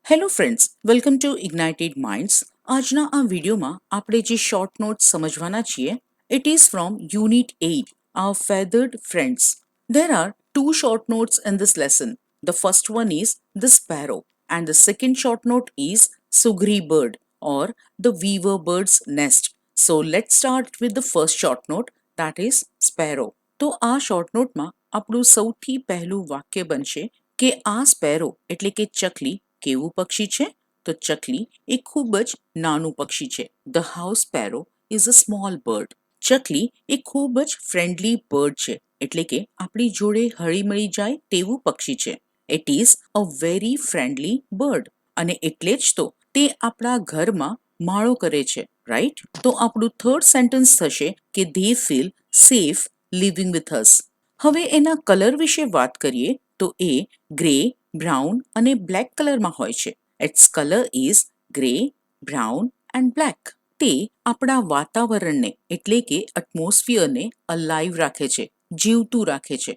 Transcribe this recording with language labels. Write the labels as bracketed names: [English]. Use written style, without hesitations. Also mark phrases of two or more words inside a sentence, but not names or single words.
[English] Hello friends, welcome to Ignited Minds. [Gujarati] આજના આ વિડીયોમાં આપણે જે [English] short notes [Gujarati] સમજવાના છીએ [English] it is from unit 8 our feathered friends. There are two short notes in this lesson. The first one is the sparrow and the second short note is sugri bird or the weaver bird's nest. So let's start with the first short note, that is sparrow. [Gujarati] તો આ [English] short note [Gujarati] આપણું સૌથી પહેલું વાક્ય બનશે કે આ સ્પેરો એટલે કે ચકલી કેવું પક્ષી છે? તો ચકલી એ ખૂબ જ નાનું પક્ષી છે. [English] The house sparrow is a small bird. [Gujarati] ચકલી એ ખૂબ જ [English] friendly bird [Gujarati] છે, એટલે કે આપણી જોડે હળીમળી જાય તેવું પક્ષી છે. [English] It is a very friendly bird. [Gujarati] અને એટલે જ તો તે આપણા ઘરમાં માળો કરે છે, રાઈટ? તો આપણું [English] third sentence [Gujarati] થશે કે [English] they feel safe living with us. [Gujarati] હવે એના કલર વિશે વાત કરીએ તો એ ગ્રે, બ્રાઉન અને બ્લેક કલરમાં હોય છે. [English] Its colour is grey, brown and black. [Gujarati] તે આપણા વાતાવરણને એટલે કે એટમોસ્ફિયરને અલાઇવ રાખે છે, જીવતું રાખે છે.